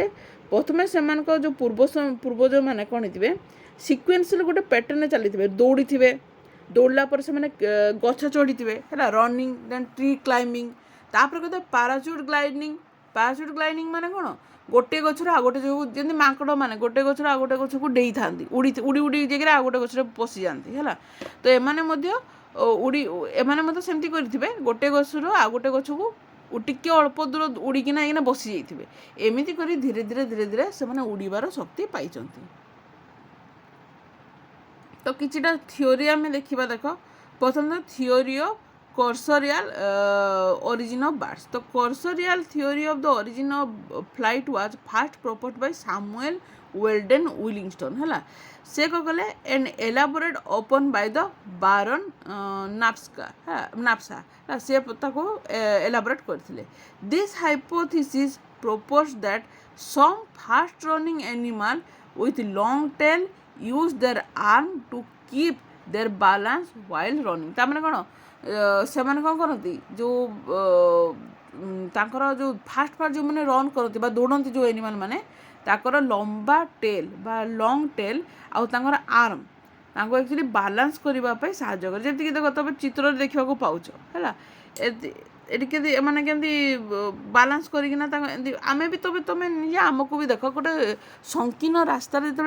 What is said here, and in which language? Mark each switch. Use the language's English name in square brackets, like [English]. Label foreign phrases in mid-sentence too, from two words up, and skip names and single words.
[Odia] ପ୍ରଥମେ ସେମାନଙ୍କ ଯେଉଁ ପୂର୍ବଜମାନେ କ'ଣ ହେଇଥିବେ ସିକ୍ୱେନ୍ସରେ ଗୋଟେ ପ୍ୟାଟର୍ନରେ ଚାଲିଥିବେ, ଦୌଡ଼ିଥିବେ, ଦୌଡ଼ିଲା ପରେ ସେମାନେ ଗଛ ଚଢ଼ିଥିବେ [English] running, then tree climbing, [Odia] ତାପରେ କେତେ [English] parachute gliding [Odia] ମାନେ କ'ଣ ଗୋଟେ ଗଛରୁ ଆଉ ଗୋଟେ ଯେଉଁ ଯେମିତି ମାଙ୍କଡ଼ ମାନେ ଗୋଟେ ଗଛରୁ ଆଉ ଗୋଟେ ଗଛକୁ ଡେଇଥାନ୍ତି, ଉଡ଼ି ଯାଇକିରି ଆଉ ଗୋଟେ ଗଛରେ ପଶିଯାଆନ୍ତି ତ ଏମାନେ ମଧ୍ୟ ସେମିତି କରିଥିବେ, ଗୋଟେ ଗଛରୁ ଆଉ ଗୋଟେ ଗଛକୁ ଟିକେ ଅଳ୍ପ ଦୂର ଉଡ଼ିକିନା ଏଇକିନା ବସି ଯାଇଥିବେ। ଏମିତି କରି ଧୀରେ ଧୀରେ ସେମାନେ ଉଡ଼ିବାର ଶକ୍ତି ପାଇଛନ୍ତି। ତ କିଛିଟା ଥିଓରି ଆମେ ଦେଖିବା। ଦେଖ ପ୍ରଥମେ [English] theory of cursorial origin of birds। The cursorial theory of the origin of flight was first proposed by Samuel Weldon Williston। [Odia] ସେ କ'ଣ କଲେ [English] and elaborate upon by the Baron Napsa। [Odia] ସେ ତାକୁ elaborate କରିଥିଲେ। [English] This hypothesis proposed that some fast running animal with long tail use their arm to keep their balance while running। [Odia] ତା ମାନେ କ'ଣ ସେମାନେ କ'ଣ କରନ୍ତି ଯେଉଁ ତାଙ୍କର ଯେଉଁ ଫାଷ୍ଟ ଯେଉଁମାନେ ରନ୍ କରନ୍ତି ବା ଦୌଡ଼ନ୍ତି ଯେଉଁ ଏନିମାଲ୍ ମାନେ ତାଙ୍କର ଲମ୍ବା ଟେଲ୍ ବା [English] long tail [Odia] ଆଉ ତାଙ୍କର ଆର୍ମ ତାଙ୍କୁ [English] actually balance [Odia] କରିବା ପାଇଁ ସାହାଯ୍ୟ କରେ। ଯେମିତିକି ଦେଖ ତମେ ଚିତ୍ରରେ ଦେଖିବାକୁ ପାଉଛ ଏଠି କେମିତି ଏମାନେ କେମିତି ବାଲାନ୍ସ କରିକିନା ତାଙ୍କ ଏମିତି ଆମେ ବି ତମେ ନିଜେ ଆମକୁ ବି ଦେଖ ଗୋଟେ ସଂକୀର୍ଣ୍ଣ ରାସ୍ତାରେ ଯେତେବେଳେ